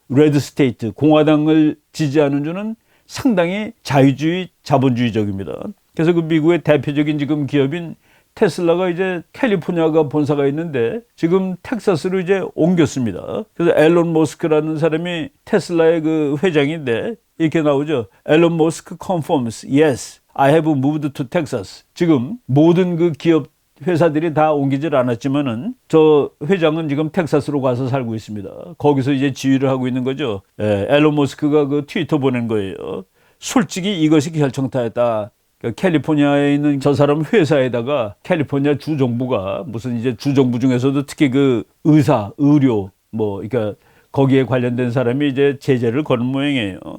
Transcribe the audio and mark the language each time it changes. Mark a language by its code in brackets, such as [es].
[ko] 레드 스테이트, 공화당을 지지하는 주는 상당히 자유주의, 자본주의적입니다. 그래서 그 미국의 대표적인 지금 기업인 테슬라가 이제 캘리포니아가 본사가 있는데 지금 텍사스로 이제 옮겼습니다. 그래서 앨런 머스크라는 사람이 테슬라의 그 회장인데 이렇게 나오죠. [en] 앨런 머스크 confirms, yes, I have moved to Texas. [ko] 지금 모든 그 기업 회사들이 다 옮기질 않았지만은 저 회장은 지금 텍사스로 가서 살고 있습니다. 거기서 이제 지휘를 하고 있는 거죠. 앨런 머스크가 그 트위터 보낸 거예요. 솔직히 이것이 결정타였다. 캘리포니아에 있는 저 사람 회사에다가 캘리포니아 주정부가 무슨 이제 주정부 중에서도 특히 그 의사, 의료 뭐 그러니까 거기에 관련된 사람이 이제 제재를 거는 모양이에요.